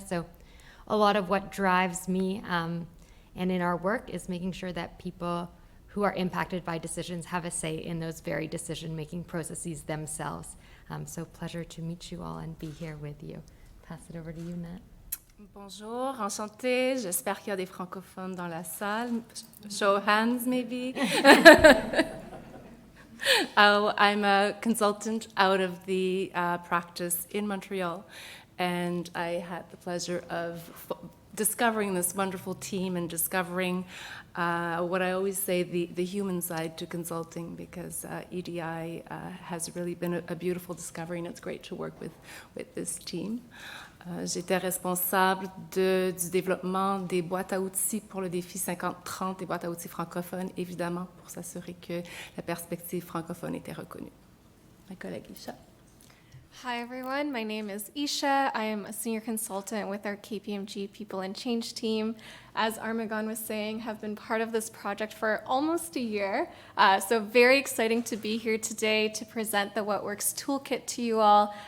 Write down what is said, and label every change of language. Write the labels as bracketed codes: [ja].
[en] So a lot of what drives me and in our work is making sure that people who are impacted by decisions have a say in those very decision-making processes themselves. So pleasure to meet you all and be here with you. Pass it over to you, Nat. [fr] Bonjour, enchantée. J'espère qu'il y a des francophones dans la salle. [en] Show of hands, maybe. I'm a consultant out of the practice in Montreal, and I had the pleasure of discovering this wonderful team and discovering what I always say, the human side to consulting, because EDI has really been a beautiful discovery, and it's great to work with this team. [fr] J'étais responsable du développement des boîtes à outils pour le défi 50-30, des boîtes à outils francophones, évidemment, pour s'assurer que la perspective francophone était reconnue. Ma collègue Isha. [en] Hi everyone, my name is Isha. I am a senior consultant with our KPMG People and Change team. As Armagon was saying, have been part of this project for almost a year. So very exciting to be here today to present the What Works Toolkit to you all.